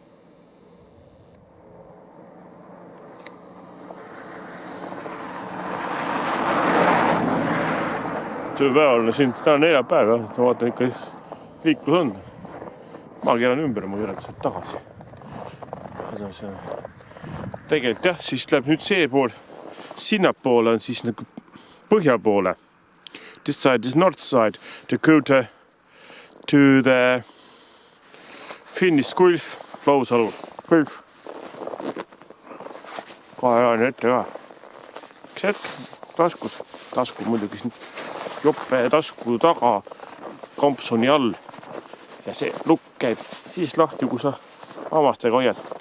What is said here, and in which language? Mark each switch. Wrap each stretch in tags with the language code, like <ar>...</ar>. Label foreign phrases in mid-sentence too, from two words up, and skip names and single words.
<et>Tööpäeval on siin, täna 4 päeva, ma vaatan ikka liiklus on. Ma keeran ümber, ma keeran sealt tagasi. Tegelikult jah, siis läheb nüüd see pool, sinnapoole on siis nagu põhja poole.</et> <en>This side is north side to go to the Finnish Gulf, Lausalu Gulf.</en> <et>Kohe ajan ette ka. Üks hetk, tasku muidugi siin joppe tasku taga kampsoni all. Ja see lukk käib siis lahti, kui sa hamastega hoiad.</et>